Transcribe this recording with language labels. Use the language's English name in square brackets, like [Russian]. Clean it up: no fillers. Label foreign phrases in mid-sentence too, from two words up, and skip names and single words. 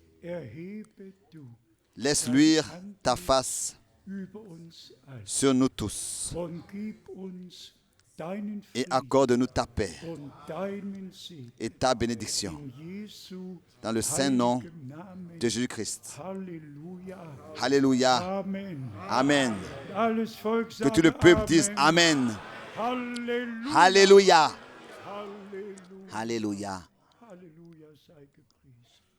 [German] erhebe du [French] laisse luire ta face [German] über uns ein [French] sur nous tous [German] und gib uns deinen [French] et [German] Frieden [French] accorde-nous ta paix [German] und deinen Segen. [French] et ta bénédiction. [German] In Jesu [French] Dans le saint nom [German] heiligem Namen. [French] de Jésus-Christ. [German] Halleluja. [French] Alléluia. [German] Amen. [French] Amen. [German] Alles Volk [French] Que [German] sagt [French] tout le peuple dise [German] Amen. [French] Amen. [German] Halleluja. [French] Alléluia. [German] Halleluja. [French] Alléluia. [German] Halleluja sei gepriesen.